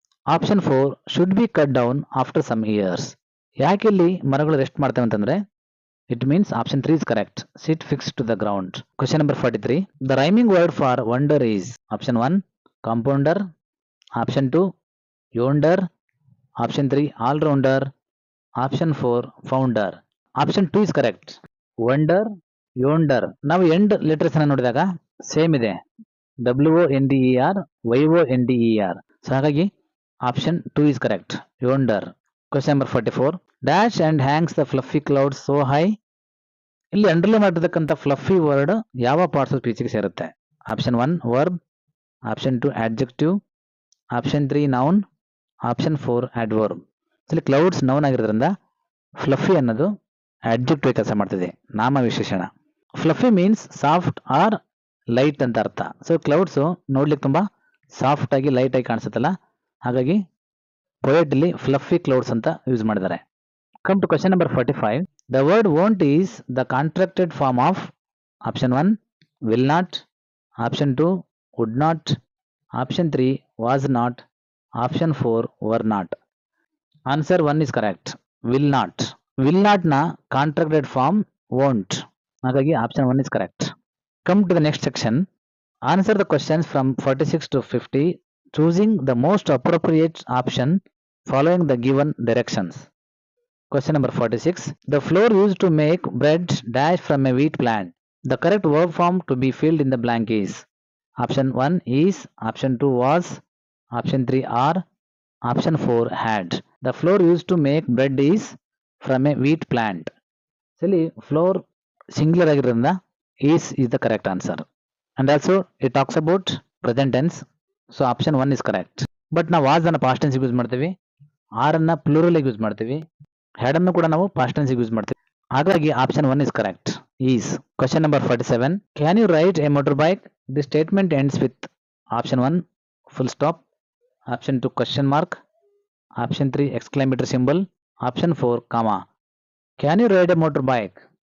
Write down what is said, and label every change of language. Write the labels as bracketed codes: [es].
[en] Option 4 should be cut down after some years. [kn] ಯಾಕೆ ಇಲ್ಲಿ ಮರಗಳು ರೆಸ್ಟ್ ಮಾಡ್ತವೆ ಅಂತಂದ್ರೆ [en] it means option 3 is correct, sit fixed to the ground. Question number 43. The rhyming word for wonder is option 1 compounder, option 2 yonder, option 3 all rounder, option 4 founder. Option 2 is correct, wonder, yonder. [kn] ನಾವು [en] end letters [kn] ಅನ್ನು ನೋಡಿದಾಗ same ಇದೆ, WONDER, YONDER. So ಹಾಗಾಗಿ option 2 [en] is correct, [kn] yonder. [en] Question number 44. Dash and hangs the fluffy clouds so high. [kn] ಇಲ್ಲಿ underline ಮಾಡಿರ್ತಕ್ಕಂಥ fluffy word ಯಾವ parts of ಸ್ಪೀಚ್ಗೆ ಸೇರುತ್ತೆ? [en] Option 1 verb, option 2 adjective, option 3 noun, option 4 adverb. [kn] ಇಲ್ಲಿ clouds noun ಆಗಿರೋದ್ರಿಂದ fluffy ಅನ್ನೋದು ಆಡ್ಜೆಕ್ಟಿವ್ ಕೆಲಸ ಮಾಡ್ತಿದೆ, ನಾಮ ವಿಶೇಷಣ. Fluffy means [en] soft or light [kn] ಅಂತ ಅರ್ಥ. ಸೊ ಕ್ಲೌಡ್ಸ್ ನೋಡ್ಲಿಕ್ಕೆ ತುಂಬಾ ಸಾಫ್ಟ್ ಆಗಿ ಲೈಟ್ ಆಗಿ ಕಾಣಿಸುತ್ತಲ್ಲ, ಹಾಗಾಗಿ ಪೊಯೆಟ್ ಇಲ್ಲಿ ಫ್ಲಫಿ ಕ್ಲೌಡ್ಸ್ ಅಂತ ಯೂಸ್ ಮಾಡಿದ್ದಾರೆ. [en] Come to question number 45. The word won't is the contracted form of option 1 will not, option 2 would not, option 3 was not, option 4 were not. Answer 1 is correct, will not. Will not na contracted form won't. [kn] ಹಾಗಾಗಿ [en] option 1 is correct. Come to the next section. Answer the questions from 46 to 50 choosing the most appropriate option following the given directions. Question number 46. The flour used to make bread dash from a wheat plant. The correct verb form to be filled in the blank is option 1 is, option 2 was, option 3 are, option 4 had. The flour used to make bread is from a wheat plant. Silly flour singular [kn] ಆಗಿರೋದ್ರಿಂದ [en] is the correct answer. And also it talks about present tense. So option 1 is correct. But [kn] ನಾವು was ಅನ್ನ past tense use ಮಾಡ್ತೀವಿ, are ಅನ್ನ plural use ಮಾಡ್ತೀವಿ, had ಅನ್ನು ಕೂಡ ನಾವು past tense use ಮಾಡ್ತೀವಿ. ಹಾಗಾಗಿ [en] Option 1 is correct, is. Question number 47. Can you ride a motorbike? This statement ends with option 1 full stop, option 2 question mark, option 3 exclamatory symbol, option 4 comma. Can you ride a motorbike?